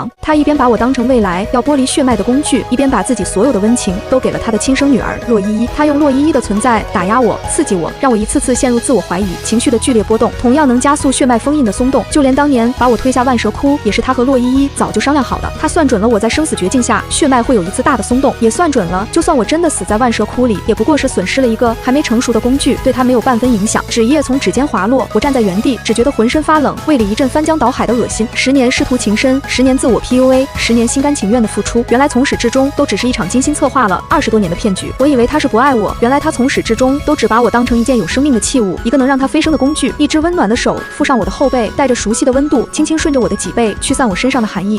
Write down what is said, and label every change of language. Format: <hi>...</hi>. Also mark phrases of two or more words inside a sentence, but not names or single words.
<zh>他一邊把我當成未來要剝離血脈的工具，一邊把自己所有的溫情都給了他的親生女兒洛依依。他用洛依依的存在打壓我，刺激我，讓我一次次陷入自我懷疑，情緒的剧烈波動同樣能加速血脈封印的鬆动。就連當年把我推下萬蛇窟，也是他和洛依依早就商量好的。他算準了我在生死绝境下血脉会有一次大的鬆动，也算準了就算我真的死在萬蛇窟里，也不过是损失了一個還沒成熟的工具，對他沒有半分影響。紙頁從指尖滑落，我站在原地，只覺得渾身發冷，胃裡一陣翻江倒海的惡心。10年師徒情深，10年自我 PUA，10年心甘情願的付出，原來從始至終都只是一場精心策劃了20多年的騙局。我以為他是不愛我，原來他從始至終都只把我當成一件有生命的器物，一個能讓他飛升的工具。一只溫暖的手覆上我的後背，帶着熟悉的溫度，輕輕順着我的脊背，驅散我身上的寒意。</zh>